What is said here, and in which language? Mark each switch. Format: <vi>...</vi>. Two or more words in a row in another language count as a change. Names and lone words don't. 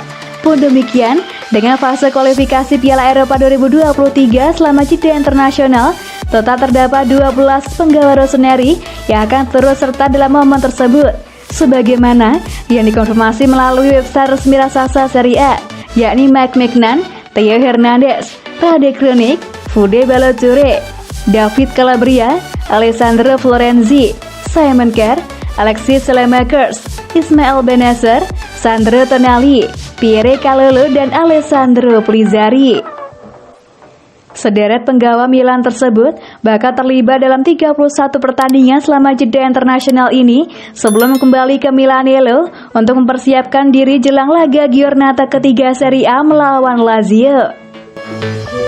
<id>Pun demikian, dengan fase kualifikasi Piala Eropa 2023 selama jeda internasional, total terdapat 12 penggawa Rossoneri yang akan turut serta dalam momen tersebut, sebagaimana yang dikonfirmasi melalui website resmi raksasa Serie A, yakni Mike Maignan, Theo Hernandez, Rade Krunic, Fude Ballo-Touré, David Calabria, Alessandro Florenzi, Simon Kjær, Alexis Saelemaekers, Ismail Bennacer, Sandro Tonali, Pierre Kalulu, dan Alessandro Pizzari. Sederet penggawa Milan tersebut bakal terlibat dalam 31 pertandingan selama jeda internasional ini sebelum kembali ke Milanello untuk mempersiapkan diri jelang laga giornata ketiga Serie A melawan Lazio.</id>